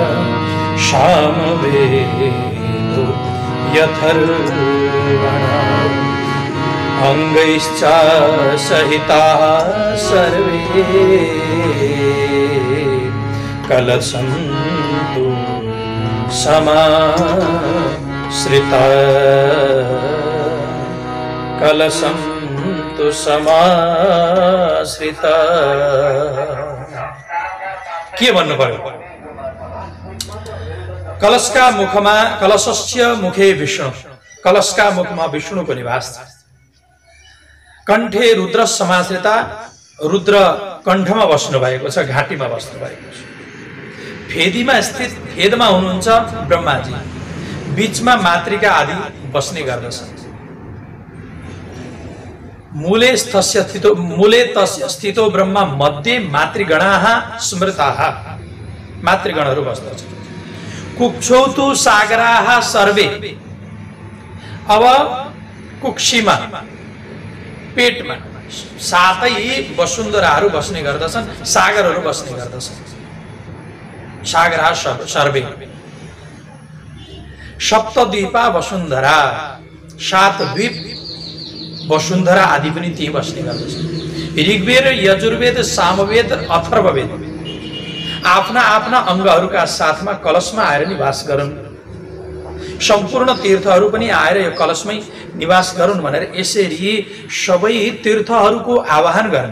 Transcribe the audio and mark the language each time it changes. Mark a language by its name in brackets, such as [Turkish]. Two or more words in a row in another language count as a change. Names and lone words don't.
[Sanskrit] सामवेदो यथर्वण अंगैश्च सहिताः सर्वे कलशन्तु समाश्रिता कलशन्तु समाश्रिता। [Nepali] के भन्नु पर्यो? कलशका मुखमा [Sanskrit] कलशस्य मुखे विष्णु, [Nepali] कलशका मुखमा विष्णुको निवास छ। [Sanskrit] कण्ठे रुद्र समाश्रिता, [Nepali] रुद्र कण्ठमा बस्नु भएको छ, घाँटीमा बस्नु भएको छ। [Sanskrit] फेदीमा स्थित, [Nepali] फेदमा हुनुहुन्छ ब्रह्माजी, बीचमा मातृका आदि बस्ने गर्दछन्। [Sanskrit] मूले तस्य स्थितो ब्रह्मा मध्ये मातृगणाः स्मृताः, [Nepali] मातृगणहरू बस्दछन्। [Sanskrit] कुक्षौतु सागराः सर्वे, [Nepali] अब कुक्षीमा पेटमा सातै वसुन्धराहरू बस्ने गर्दछन्, सागरहरू बस्ने गर्दछन्। [Sanskrit] सागराः सर्वे सप्तद्वीपा वसुन्धरा, [Nepali] सात द्वीप वसुन्धरा आदि पनि त्यही बस्ने गर्दछन्। ऋग्वेद, यजुर्वेद, सामवेद, अथर्ववेद आफ्ना आफ्ना अङ्गहरूका साथमा कलशमा आएर निवास गरून्। सम्पूर्ण तीर्थहरू पनि आएर यो कलशमै निवास गरून् भनेर यसरी सबै तीर्थहरूको आह्वान गर्ने।